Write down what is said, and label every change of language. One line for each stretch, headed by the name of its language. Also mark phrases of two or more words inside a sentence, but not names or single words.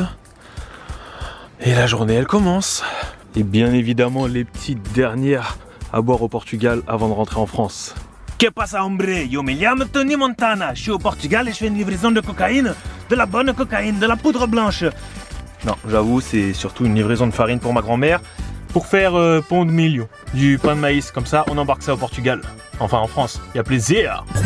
French: Et la journée, elle commence. Et bien évidemment, les petites dernières à boire au Portugal avant de rentrer en France.
Spanish: Que pasa, hombre? Yo me llamo
French: Tony Montana. Je suis au Portugal et je fais une livraison de cocaïne. De la bonne cocaïne, de la poudre blanche. Non, j'avoue, c'est surtout une livraison de farine pour ma grand-mère. Pour faire
Portuguese: pão de milho,
French: du pain de maïs, comme ça on embarque ça au Portugal, enfin en France, il y a plaisir.